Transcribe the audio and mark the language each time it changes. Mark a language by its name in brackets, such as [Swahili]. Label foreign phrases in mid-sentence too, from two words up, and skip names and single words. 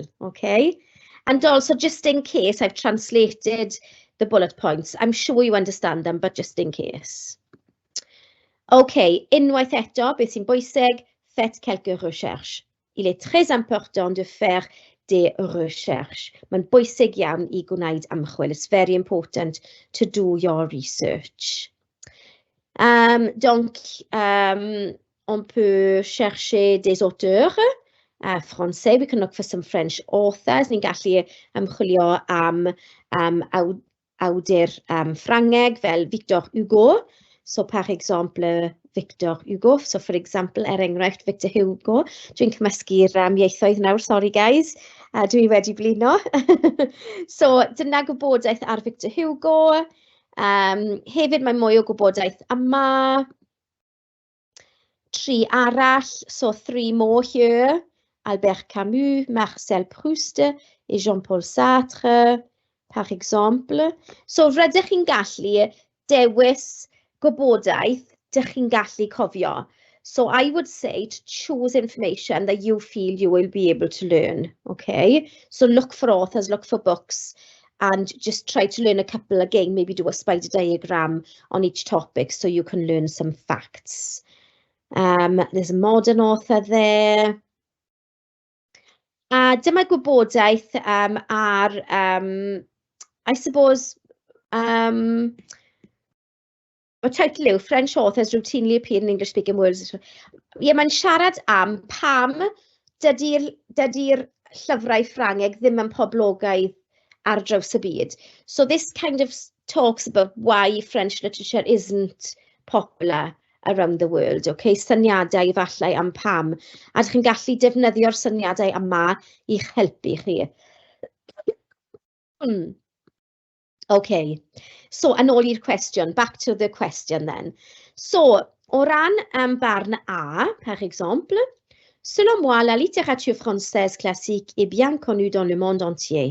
[English] Okay? And also, just in case, I've translated the bullet points. I'm sure you understand them, but just in case. [Welsh] Okay, unwaith eto, beth sy'n bwysig, [French] faites quelques recherches. Il est très important de faire des recherches. [Welsh] Mae'n bwysig iawn I gwneud ymchwil. [English] It's very important to do your research. [French] Donc, on peut chercher des auteurs français. [English] We can look for some French authors. [Welsh] Ni'n gallu ymchwilio am awdur Ffrangeg fel Victor Hugo. [French] So, par exemple, Victor Hugo. [English] So, for example, [Welsh] enghraifft Victor Hugo. Dwi'n cymysgu'r ieithoedd nawr, [English] sorry guys. [Welsh] Dwi wedi blino. So, dyna gwybodaeth ar Victor Hugo. Hefyd mae mwy o gwybodaeth yma. Tri arall, [English] so 3 more here. [French] Albert Camus, Marcel Proust et Jean-Paul Sartre, par exemple. [Welsh] So rydych chi'n gallu dewis gwybodaeth dych chi'n gallu cofio. [English] So I would say to choose information that you feel you will be able to learn, okay? So look for authors, look for books, and just try to learn a couple again, maybe do a spider diagram on each topic so you can learn some facts. There's a modern author there. [Welsh] Dyma gwybodaeth ar, [English] I suppose, the title yw French authors routinely appear in English-speaking worlds. [Welsh] Ie, mae'n siarad am pam dydy'r llyfrau Ffrangeg ddim yn poblogaidd ar draws y byd. [English] So this kind of talks about why French literature isn't popular around the world, okay? [Welsh] Syniadau efallai am pam. A ydych chi'n gallu defnyddio'r syniadau yma i'ch helpu chi. [English] Okay, so [Welsh] yn ôl i'r [English] question, back to the question then. So, [Welsh] o ran barn A, [French] par exemple, selon moi, la littérature française classique est bien connue dans le monde entier.